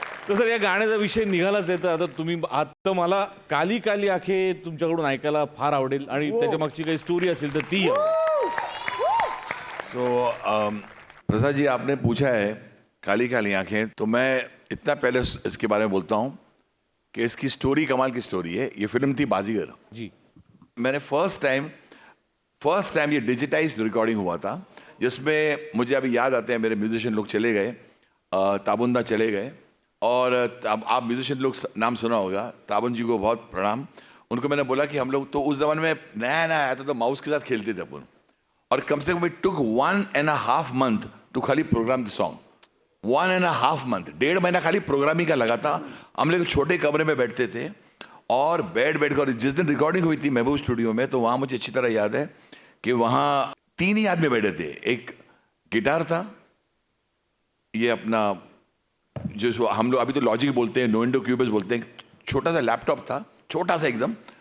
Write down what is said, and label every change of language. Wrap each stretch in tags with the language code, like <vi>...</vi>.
<mr>तसं या गाण्याचा विषय निघालाच आहे. तर आता तुम्ही आता मला काली काली आखे तुमच्याकडून ऐकायला फार आवडेल आणि त्याच्या मागची काही स्टोरी असेल तर ती.</mr> <hi>सो प्रसाद जी, आपने पूछा है काली काली आंखें, तो मैं इतना पहले इसके बारे में बोलता हूँ कि इसकी स्टोरी कमाल की स्टोरी है. ये फिल्म थी बाजीगर जी. मैंने फर्स्ट टाइम ये डिजिटाइज्ड रिकॉर्डिंग हुआ था, जिसमें मुझे अभी याद आते हैं मेरे म्यूजिशियन लोग चले गए. ताबुंदा चले गए और अब आप म्यूजिशियन लोग नाम सुना होगा. ताबुन जी को बहुत प्रणाम. उनको मैंने बोला कि हम लोग तो उस ज़माने में नया आया था तो माउस के साथ खेलते थे अपन. और कम से कम</hi> <en>It took 1.5 month to खाली program the song.</en> <hi>1.5 month, 1.5 महीना खाली प्रोग्रामिंग का लगा था. हम लोग छोटे कमरे में बैठते थे और बैठ कर जिस दिन रिकॉर्डिंग हुई थी महबूब स्टूडियो में, तो वहाँ मुझे अच्छी तरह याद है कि वहाँ 3 ही आदमी बैठे थे. एक गिटार था, ये अपना जो हम लोग अभी तो लॉजिक बोलते हैं, नोइंडो क्यूबस बोलते हैं, छोटा सा लैपटॉप था, छोटा सा एकदम.</hi>